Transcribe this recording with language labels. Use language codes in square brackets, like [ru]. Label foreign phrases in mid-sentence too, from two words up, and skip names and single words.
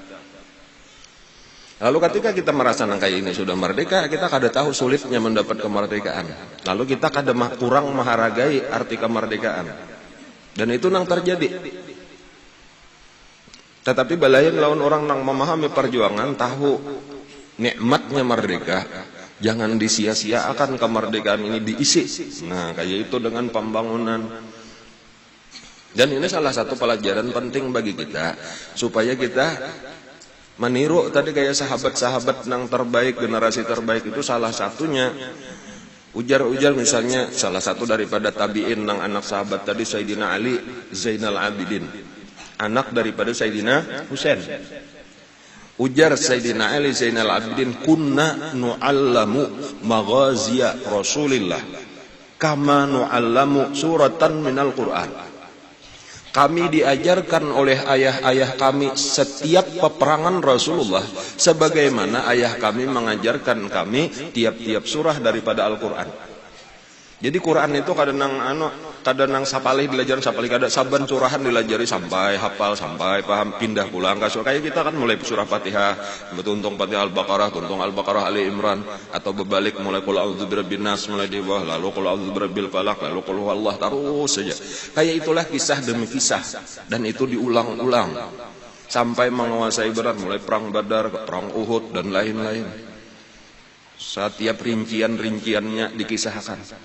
[bjn] Lalu ketika kita merasa kayak ini sudah merdeka, kita kada tahu sulitnya mendapat kemerdekaan. Lalu kita kada kurang menghargai arti kemerdekaan. Dan itu nang terjadi. Tetapi balayan lawan orang nang memahami perjuangan tahu nikmatnya merdeka, jangan disia-siakan kemerdekaan ini diisi. Nah, kayak itu dengan pembangunan. Dan ini salah satu pelajaran penting bagi kita supaya kita meniru tadi kayak sahabat-sahabat yang terbaik, generasi terbaik itu salah satunya ujar misalnya salah satu daripada tabi'in nang anak sahabat tadi Sayyidina Ali Zainal Abidin, anak daripada Sayyidina Husain. [ar] Ujar Sayyidina Ali Zainal Abidin, كنا نعلم مغازي رسول الله كما نعلم سورة من القرآن. [id] Kami diajarkan oleh ayah-ayah kami setiap peperangan Rasulullah sebagaimana ayah kami mengajarkan kami tiap-tiap surah daripada Al-Quran. [bjn] Jadi Quran itu kadang sapalih dilajari sapalih, kada saban curahan dilajari sampai hafal, sampai paham, pindah pulang ke surah. Kayak kita kan mulai surah Fatihah, tuntung Fatihah Al-Baqarah, tuntung Al-Baqarah Ali Imran, atau berbalik mulai [ar] قل أعوذ برب الناس [bjn] mulai di bawah, lalu [ar] قل أعوذ برب الفلق, [bjn] lalu [ar] قل هو الله, [bjn] terus saja. Kayak itulah kisah demi kisah, dan itu diulang-ulang sampai menguasai berat, mulai perang Badar, perang Uhud dan lain-lain. Setiap rincian-rinciannya dikisahkan.